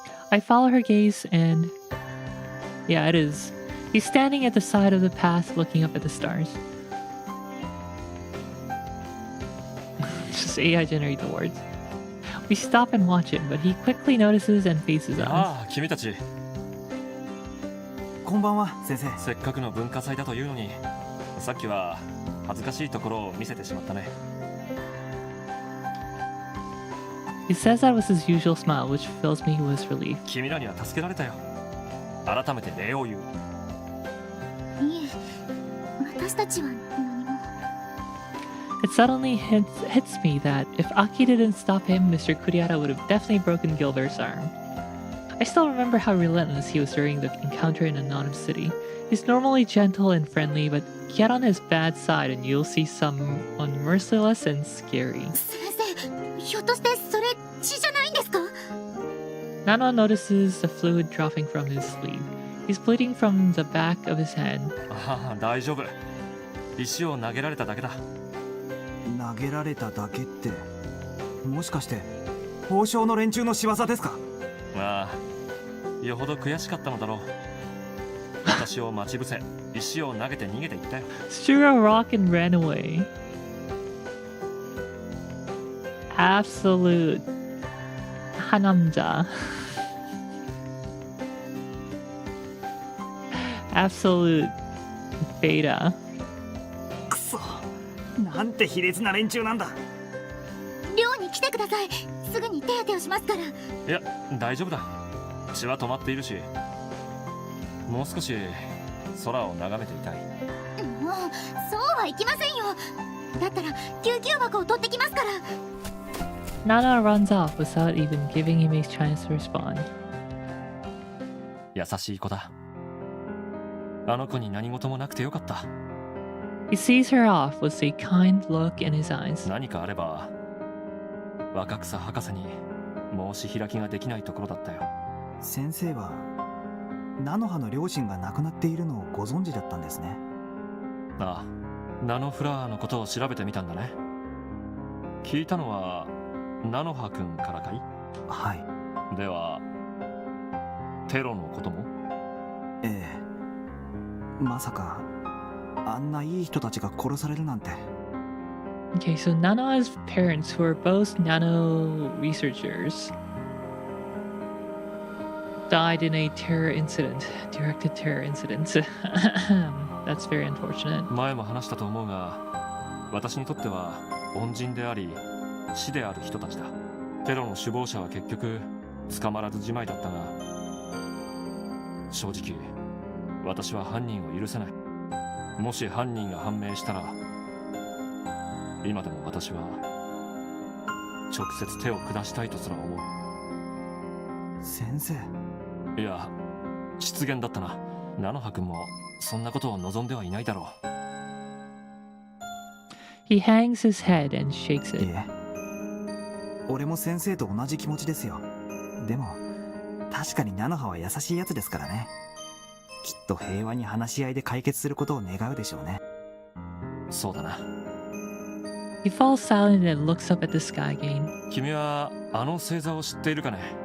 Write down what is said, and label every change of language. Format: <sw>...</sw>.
<en>I follow her gaze and... Yeah, it is. He's standing at the side of the path looking up at the stars. Just AI generate the words. We stop and watch him, but he quickly notices and faces us.</en> <ja>ああ君たちこんばんは、先生。せっかくの文化祭だというのにさっきは恥ずかしいところを見せてしまったね。</ja> <en>He says that with his usual smile, which fills me with relief.</en> <ja>君らには助けられたよ。改めて礼を言う。いえ、私たちは何も。</ja> <en>It suddenly hits me that if Aki didn't stop him, Mr. Kuriara would have definitely broken Gilbert's arm. I still remember how relentless he was during the encounter in Nanoha City. He's normally gentle and friendly, but get on his bad side and you'll see someone merciless and scary.</en> <ja>先生、ひょっとしてそれ血じゃないんですか？</ja> <en>Nanoha notices the fluid dropping from his sleeve. He's bleeding from the back of his head.</en> <ja>ああ、大丈夫。石を投げられただけだ。投げられただけって、もしかして宝生の連中の仕業ですか？ああ、よほど悔しかったのだろう。私を待ち伏せ、石を投げて逃げていったよ。</ja> <en>Threw a rock and ran away. Absolute</en> <ko>한남자.</ko> <en>Absolute beta.</en> <ja>くそ、なんて卑劣な連中なんだ。寮に来てください。すぐに手当てをしますから。いや、大丈夫だ。血は止まっているし、もう少し空を眺めていたい。もうそうはいきませんよ。だったら救急箱を取ってきますから。</ja> <en>Nana runs off without even giving him a chance to respond.</en> <ja>優しい子だ。あの子に何事もなくてよかった。</ja> <en>He sees her off with a kind look in his eyes.</en> <ja>何かあれば若草博士に申し開きができないところだったよ。先生はナノハの両親が亡くなっているのをご存知だったんですね。ああ、ナノフラワーのことを調べてみたんだね。聞いたのはナノハ君からかい？はい。ではテロのことも？ええ。まさかあんないい人たちが殺されるなんて。</ja> <en>Okay, so Nanoha's parents, who are both nano researchers, died in a terror incident, directed terror incident. That's very unfortunate.</en> <ja>前も話したと思うが、私にとっては恩人であり死である人たちだ。テロの首謀者は結局捕まらずじまいだったが、正直私は犯人を許せない。もし犯人が判明したら、今でも私は直接手を下したいとすら思う。先生。いや、失言だったな。ナノハ君もそんなことを望んではいないだろう。</ja> <en>He hangs his head and shakes it.</en> <ja>いえ、俺も先生と同じ気持ちですよ。でも確かにナノハは優しいやつですからね。きっと平和に話し合いで解決することを願うでしょうね。そうだな。</ja> <en>He falls silent and looks up at the sky again.</en> <ja>君はあの星座を知っているかね？</ja>